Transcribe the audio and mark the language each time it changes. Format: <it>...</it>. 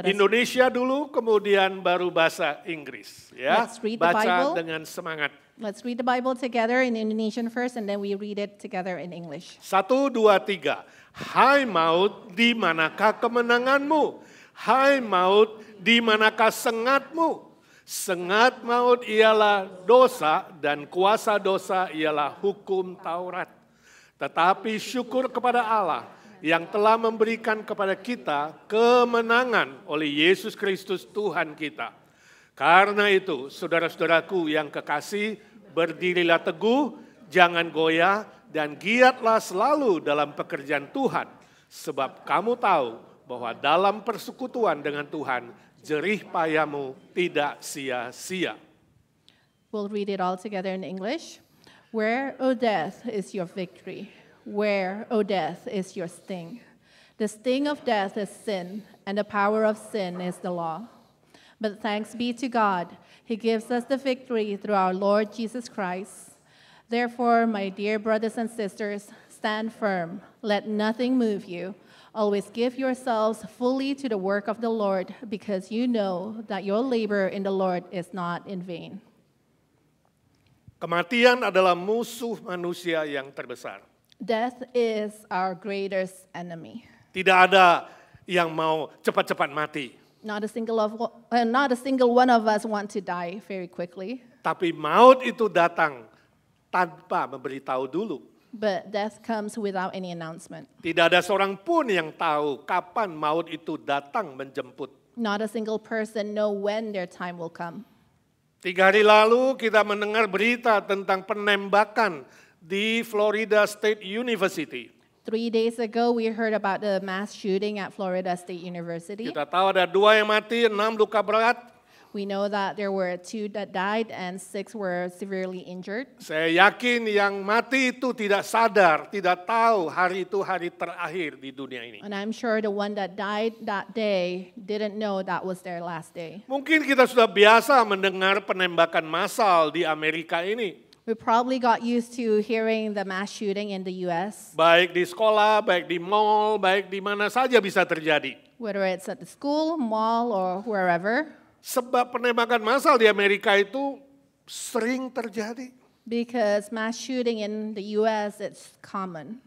<id>Indonesia dulu, kemudian baru bahasa Inggris. Ya,</id> <en>Let's read the</en> <id>baca</id> <en>Bible.</en> <id>dengan semangat.</id> <en>Let's read the Bible together in Indonesian first, and then we read it together in English.</en> <id>1, 2, 3. Hai maut, di manakah kemenanganmu? Hai maut, di manakah sengatmu? Sengat maut ialah dosa, dan kuasa dosa ialah hukum Taurat. Tetapi syukur kepada Allah yang telah memberikan kepada kita kemenangan oleh Yesus Kristus Tuhan kita. Karena itu, saudara-saudaraku yang kekasih, berdirilah teguh, jangan goyah, dan giatlah selalu dalam pekerjaan Tuhan. Sebab kamu tahu bahwa dalam persekutuan dengan Tuhan, jerih payahmu tidak sia-sia.</id> <en>We'll read it all together in English. Where, O death, is your victory? Where, O death, is your sting? The sting of death is sin, and the power of sin is the law. But thanks be to God, He gives us the victory through our Lord Jesus Christ. Therefore, my dear brothers and sisters, stand firm. Let nothing move you. Always give yourselves fully to the work of the Lord, because you know that your labor in the Lord is not in vain.</en> <id>Kematian adalah musuh manusia yang terbesar.</id> <en>Death is our greatest enemy.</en> <id>Tidak ada yang mau cepat-cepat mati.</id> <en>Not a single one of us want to die very quickly.</en> <id>Tapi maut itu datang tanpa memberitahu dulu.</id> <en>But death comes without any announcement.</en> <id>Tidak ada seorang pun yang tahu kapan maut itu datang menjemput.</id> <en>Not a single person know when their time will come.</en> <id>3 hari lalu kita mendengar berita tentang penembakan di Florida State University.</id> <en>3 days ago, we heard about the mass shooting at Florida State University.</en> <id>Kita tahu ada 2 yang mati, 6 luka berat.</id> <en>We know that there were 2 that died and 6 were severely injured.</en> <id>Saya yakin yang mati itu tidak sadar, tidak tahu hari itu hari terakhir di dunia ini.</id> <en>And I'm sure the one that died that day didn't know that was their last day.</en> <id>Mungkin kita sudah biasa mendengar penembakan massal di Amerika ini.</id> <en>We probably got used to hearing the mass shooting in the US,</en> <id>Baik di sekolah, baik di mall, baik di mana saja bisa terjadi.</id> <en>whether it's at the school, mall, or wherever,</en> <id>Sebab penembakan massal di Amerika itu sering terjadi.</id> <en>because mass shooting in the US, it's common.</en>